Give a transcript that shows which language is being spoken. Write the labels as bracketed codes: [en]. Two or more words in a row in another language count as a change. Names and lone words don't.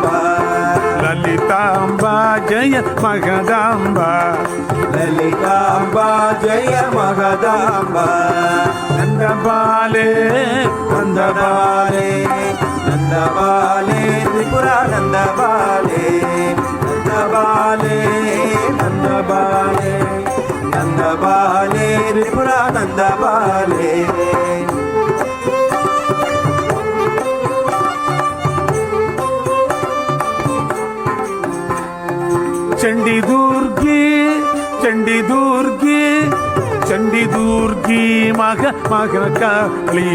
[te] లలితాంబ, జయ మహదాంబ, లలితాంబ, జయ మహదాంబ. నందబాలే, నందబాలే, నందబాలే, త్రిపుర నందబాలే, నందబాలే, నందబాలే. Nandabale. [mr] चंडी दुर्गी चंडी दुर्गी चंडी दुर्गी मग काली